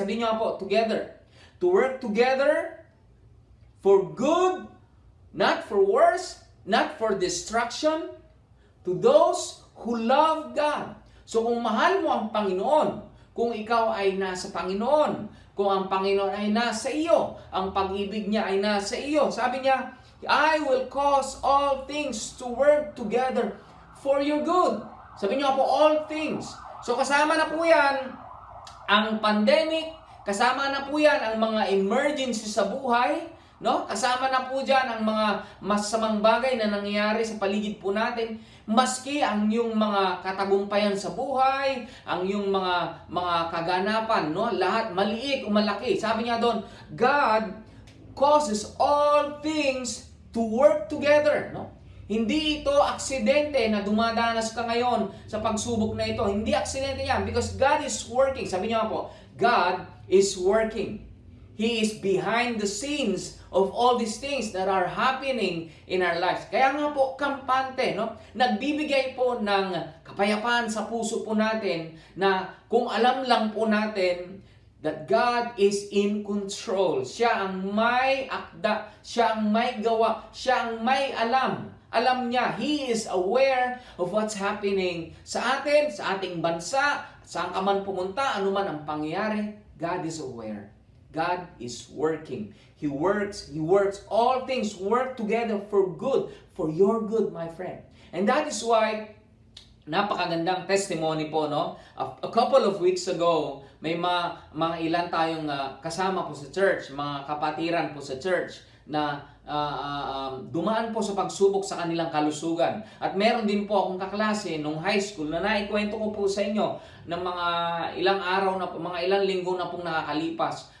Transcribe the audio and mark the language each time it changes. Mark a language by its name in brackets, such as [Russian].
[Filipino] Sabi niyo po, [English] together. To work together for good, not for worse, not for destruction, to those who love God. [Filipino] So kung mahal mo ang Panginoon, kung ikaw ay nasa Panginoon, kung ang Panginoon ay nasa iyo, ang pag-ibig niya ay nasa iyo. Sabi niya, [English] I will cause all things to work together for your good. [Filipino] Sabi niyo po, [English] all things. [Filipino] So kasama na po yan ang pandemic, kasama na po yan ang mga emergency sa buhay, no? Kasama na po dyan ang mga masamang bagay na nangyayari sa paligid po natin. Maski ang yung mga katagumpayan sa buhay, ang yung mga kaganapan, no? Lahat, maliit o malaki. Sabi niya doon, [English] God causes all things to work together, [Filipino] no? Hindi ito aksidente na dumadanas ka ngayon sa pagsubok na ito. Hindi aksidente yan [English] because God is working. [Filipino] Sabi niya po, [English] God is working. He is behind the scenes of all these things that are happening in our lives. [Filipino] Kaya nga po, kampante, no? Nagbibigay po ng kapayapaan sa puso po natin na kung alam lang po natin [English] that God is in control. [Filipino] Siya ang may akda, siya ang may gawa, siya ang may alam. Alam niya, [English] He is aware of what's happening [Filipino] sa atin, sa ating bansa, saan ka man pumunta, ano man ang pangyayari, [English] God is aware. God is working. He works. All things work together for good, for your good, my friend. And that is why, napakagandang testimony po, no? A couple of weeks ago, [Filipino] may mga ilan tayong kasama po sa church, mga kapatiran po sa church, na dumaan po sa pagsubok sa kanilang kalusugan. At meron din po akong kaklase nung high school na naikwento ko po sa inyo ng mga ilang araw na po, mga ilang linggo na pong nakakalipas.